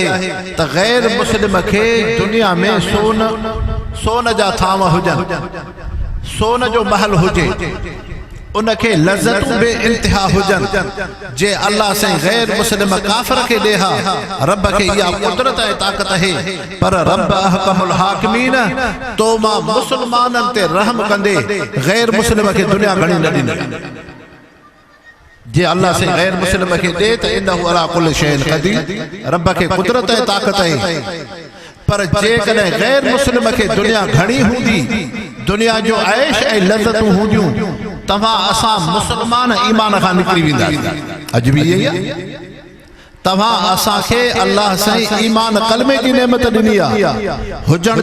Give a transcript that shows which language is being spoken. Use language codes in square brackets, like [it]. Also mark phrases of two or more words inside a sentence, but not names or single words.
[sd] त गैर मुस्लिम खे दुनिया में सोन जा थाम हुजनि सोन जो महल हुजे उनखे लज़तूं बेइंतिहा हुजनि जे अल्लाह से गैर मुस्लिम काफ़िर खे ॾे हा रब खे इहा कुदरत ऐं ताक़त आहे पर रब [ar] أحكم الحاكمين [sd] तो मां मुसलमाननि ते रहम कंदे गैर मुस्लिम खे दुनिया घणी न ॾींदे जे अल्लाह से गैर मुस्लिम के दे त [ar] إنه على كل شيء قدير [sd] रब के कुदरत है ताकत है पर जेकॾहिं गैर मुस्लिम के दुनिया घणी हूंदी दुनिया जो ऐश ऐं लज़तूं हूंदियूं तव्हां असां मुसलमान ईमान खां निकिरी वेंदा अजबी इहा तव्हां असांखे अल्लाह साईं ईमान कलमे जी नेमत ॾिनी आहे हुजण